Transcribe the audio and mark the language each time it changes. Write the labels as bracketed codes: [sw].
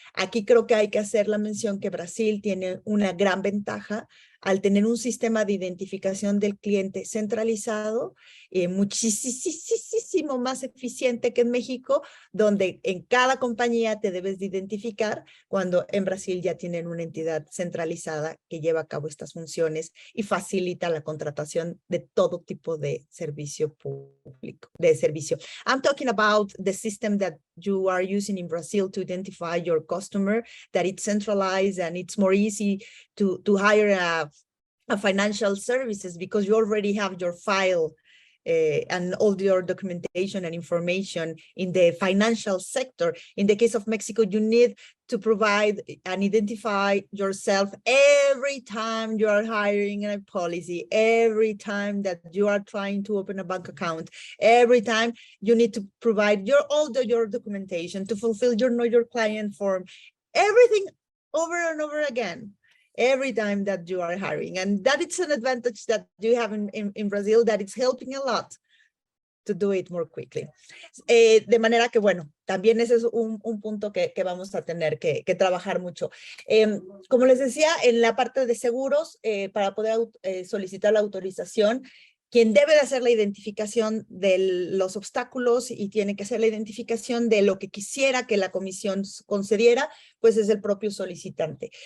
[es] Aquí creo que hay que hacer la mención que Brasil tiene una gran ventaja al tener un sistema de identificación del cliente centralizado, muchísimo más eficiente que en México, donde en cada compañía te debes de identificar, cuando en Brasil ya tienen una entidad centralizada que lleva a cabo estas funciones y facilita la contratación de todo tipo de servicio público, de servicio. [en] I'm talking about the system that you are using in Brazil to identify your customer, that it's centralized and it's more easy to hire a financial services because you already have your file and all your documentation and information in the financial sector. In the case of Mexico, you need to provide and identify yourself every time you are hiring a policy, every time that you are trying to open a bank account, every time you need to provide all your documentation to fulfill your Know Your Client form, everything over and over again. Every time that you are hiring. And that is an advantage that you have in Brazil that it's helping a lot to do it more quickly. [es] De manera que, bueno, también ese es un punto que vamos a tener que trabajar mucho. Como les decía, en la parte de seguros, para poder solicitar la autorización, quien debe de hacer la identificación de los obstáculos y tiene que hacer la identificación de lo que quisiera que la comisión concediera, pues es el propio solicitante.